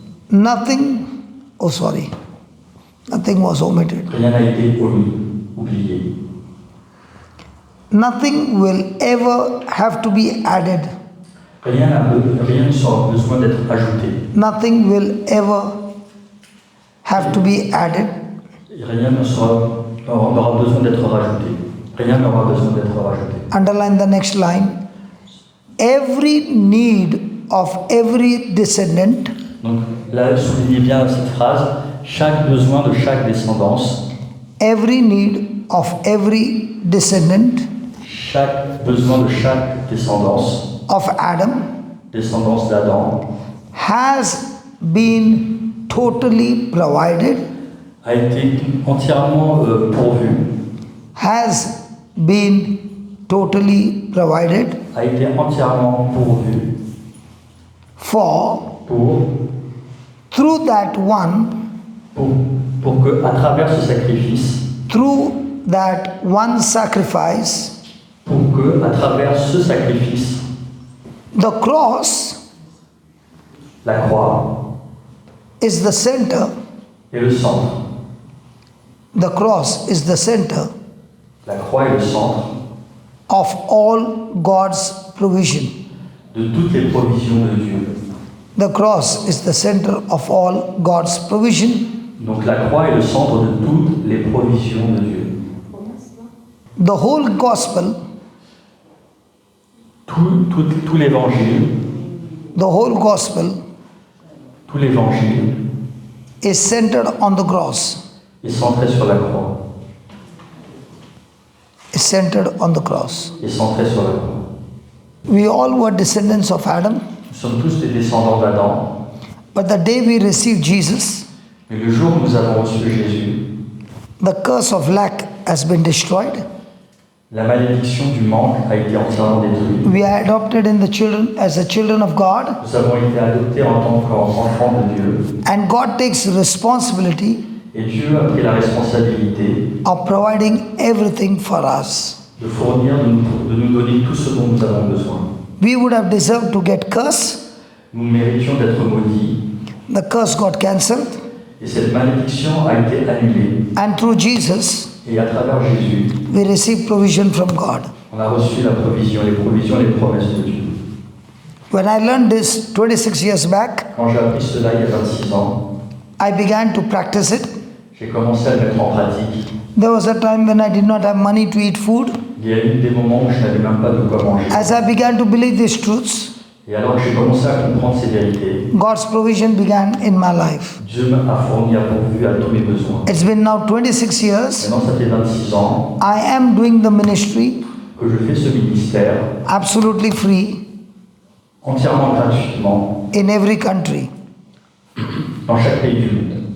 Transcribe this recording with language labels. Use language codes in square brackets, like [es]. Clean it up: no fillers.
[en] Nothing, oh sorry, nothing was omitted. [fr] Rien n'a été omis, oublié. [en] Nothing will ever have to be added. [fr] Rien ne sera besoin d'être ajouté. [en] Nothing will ever have to be added. [fr] Rien n'aura besoin d'être rajouté. Rien n'aura besoin d'être rajouté. [en] Underline the next line. Every need of every descendant [fr] Donc là, soulignez bien cette phrase. Chaque besoin de chaque descendance, [en] every need of every descendant [fr] chaque besoin de chaque descendance, [en] of Adam [fr] descendance d'Adam, [en] has been totally provided, [fr] a été entièrement pourvu, [en] has been totally provided [fr] a été entièrement pourvu [en] for [fr] pour [en] through that one, [fr] que, à travers ce sacrifice, [en] through that one sacrifice, [fr] pour que, à travers ce sacrifice, [en] the cross [fr] la croix [en] is the center, [fr] est le centre. [en] the cross is the center [fr] La croix est le centre [en] of all God's provision. [fr] de toutes les provisions de Dieu. [en] The cross is the center of all God's provision. [fr] Donc la croix est le centre de toutes les provisions de Dieu. [en] The whole gospel, [fr] Tout l'évangile, [en] the whole gospel [fr] tout l'évangile [en] is centered on the cross. [fr] est centré sur la croix. [en] Is centered on the cross. [fr] Est centré sur la croix. [en] We all were descendants of Adam, [fr] Nous sommes tous des descendants d'Adam, [en] but the day we received Jesus, [fr] mais le jour où nous avons reçu Jésus, [en] the curse of lack has been destroyed. [fr] la malédiction du manque a été entièrement détruite. [en] We are adopted in the children as the children of God, [fr] Nous avons été adoptés en tant qu'enfants de Dieu, [en] and God takes responsibility [fr] et Dieu a pris la responsabilité [en] of providing everything for us. [fr] de fournir, de nous donner tout ce dont nous avons besoin. [en] We would have deserved to get cursed. [fr] Nous méritions d'être maudits, [en] The curse got cancelled, [fr] et cette malédiction a été annulée. [en] and through Jesus, [fr] Et à travers Jésus, [en] we receive provision from God. [fr] on a reçu la provision, les provisions et les promesses de Dieu. [en] When I learned this 26 years back, [fr] Quand j'ai appris cela il y a 26 ans, [en] I began to practice it. [fr] j'ai commencé à le mettre en pratique. [en] There was a time when I did not have money to eat food. [fr] Il y a eu des moments où je n'avais même pas de quoi manger. [en] As I began to believe these truths, [fr] Et alors que j'ai commencé à comprendre ces vérités, [en] God's provision began in my life. [fr] Dieu m'a fourni, a pourvu à tous mes besoins. [en] It's been now 26 years. [fr] Maintenant, ça fait 26 ans [en] I am doing the ministry [fr] que je fais ce ministère [en] absolutely free [fr] entièrement gratuitement [en] in every country. [fr] dans chaque pays du monde.